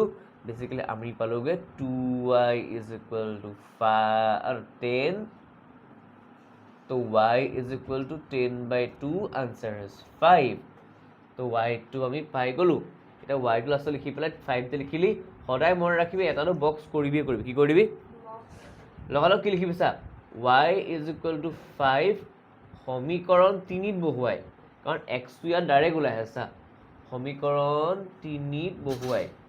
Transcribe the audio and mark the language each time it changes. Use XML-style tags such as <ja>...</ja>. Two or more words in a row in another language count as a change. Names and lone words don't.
<as>বেসিক্যালি আমি পালোগে</as> <en>2y is equal to 10</en> <as>তো</as> <en>y is equal to 10 by 2 answer is 5</en> <as>তো y টো আমি পাই গ'লো এটা y টো লাষ্টত লিখি পেলাই 5 তে লিখিলি সদায় মনে ৰাখিবি এটানো বক্স কৰিবি কি কৰিবি লগালগ কি লিখিবি চা</as> <en>y is equal to 5</en> <as>সমীকৰণ 3 ত বহুৱাই কাৰণ x টো ইয়াত ডাইৰেক্ট ওলাই আছে সমীকৰণ 3 ত বহুৱাই</as>